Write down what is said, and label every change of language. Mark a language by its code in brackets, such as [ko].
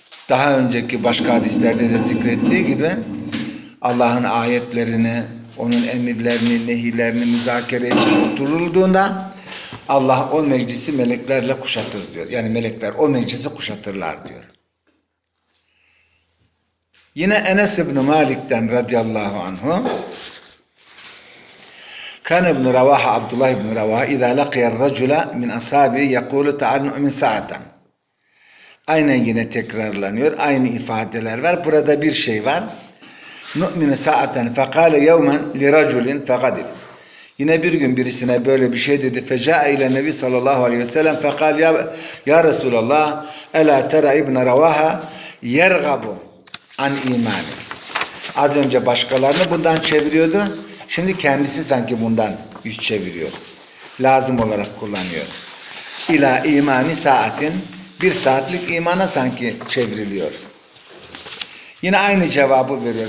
[tr] Daha önceki başka hadislerde de zikrettiği gibi Allah'ın ayetlerini, onun emirlerini, nehirlerini müzakere edip oturulduğunda Allah o meclisi meleklerle kuşatır diyor. Yani melekler o meclisi kuşatırlar diyor. Yine Enes İbni Malik'ten radıyallahu anhu [ar] كان ابن رواحة عبد الله بن رواحة إذا لقي الرجل من أصحابه يقول تعال نؤمن ساعة [tr] aynen yine tekrarlanıyor. Aynı ifadeler var. Burada bir şey var. [ar] نؤمن ساعة فقال يوما لرجل فغضب. [tr] Yine bir gün birisine böyle bir şey dedi. [ar] فجاء إلى النبي صلى الله عليه وسلم فقال يا رسول الله ألا ترى ابن رواحة يرغب عن إيمانه. [tr] Az önce başkalarını bundan çeviriyordu. Şimdi kendisi sanki bundan yüz çeviriyor. Lazım olarak kullanıyor. İlâ imani saatin, bir saatlik imana sanki çevriliyor. Yine aynı cevabı veriyor.